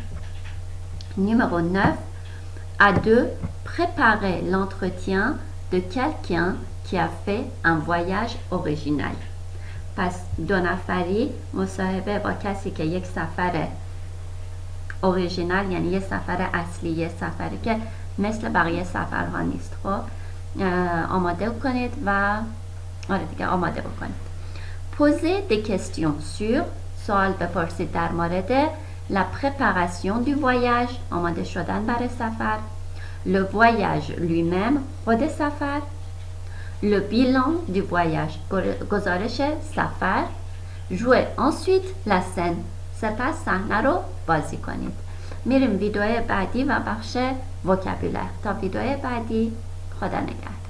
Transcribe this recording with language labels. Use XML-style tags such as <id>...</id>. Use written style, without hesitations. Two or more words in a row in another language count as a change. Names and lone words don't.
<fr>numéro 9 à 2 préparer l'entretien de quelqu'un qui a fait un voyage original.</fr> <fa>پس 2 نفری مصاحبه با کسی که یک سفر اوریژینال یعنی یه سفر اصلی، یه سفری که مثل بقیه سفرها نیست. خب آماده کنید و آماده بکنید.</fa> <fr>poser des questions sur</fr> <fa>سوال بپرسید در مورد</fa> <fr>la préparation du voyage</fr> <fa>آماده شدن برای سفر.</fa> <fr>le voyage lui-même</fr> <fa>خود سفر.</fa> <fr>le bilan du voyage</fr> <fa>گزارش سفر.</fa> <fr>jouer ensuite la scène</fr> <fa>سپس صحنه رو بازی کنید. میریم ویدیو بعدی و بخش وکابولر. تا ویدیو بعدی خدا نگهدار.</fa>